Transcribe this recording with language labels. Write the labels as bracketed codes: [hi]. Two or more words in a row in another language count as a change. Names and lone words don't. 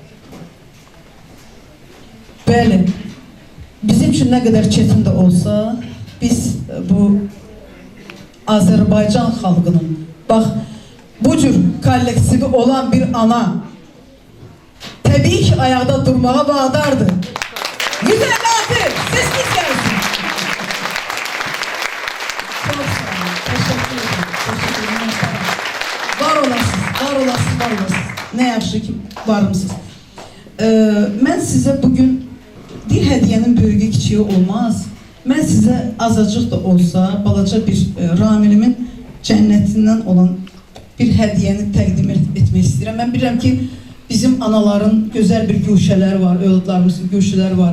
[az] Bəli, bizim üçün nə qədər çətin də olsa, biz bu Azərbaycan xalqının, bax, bu cür kollektivi olan bir ana təbii ki, ayaqda durmağa vadardır. 156, sesiniz gəlsin. [tr] Çok sağ olun, teşekkür ederim. [az] Var olasınız. Ne yaxşı ki, varımsınız. Mən sizə bugün bir hədiyənin böyüyü kiçiyi olmaz. Mən sizə azacıq da olsa, balaca bir Ramilimin cənnətindən olan bir hədiyəni təqdim etmək istəyirəm. Mən bilirəm ki, bizim anaların gözəl bir güşələri var, övladlarımızın güşələri var.